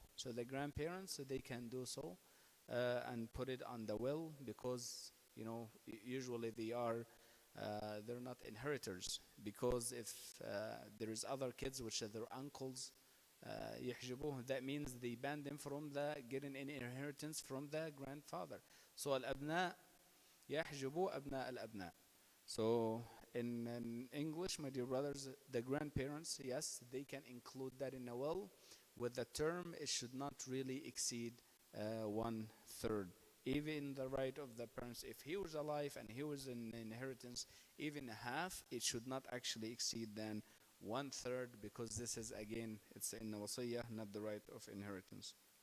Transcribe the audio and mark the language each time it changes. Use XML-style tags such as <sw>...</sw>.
<en>So the grandparents, they can do so and put it on the will because usually they're not inheritors, because if there is other kids which are their uncles</en> <ar>يحجبوه,</ar> <en>that means they ban them from getting any inheritance from the grandfather.</en> <ar>So الأبناء يحجبوا أبناء الأبناء.</ar> <en>So in English, my dear brothers, the grandparents, yes, they can include that in a will with the term it should not really exceed 1/3. Even the right of the parents, if he was alive and he was in inheritance, even half, it should not actually exceed than 1/3, because this is, again, it's in the wasiyah, not the right of inheritance.</en>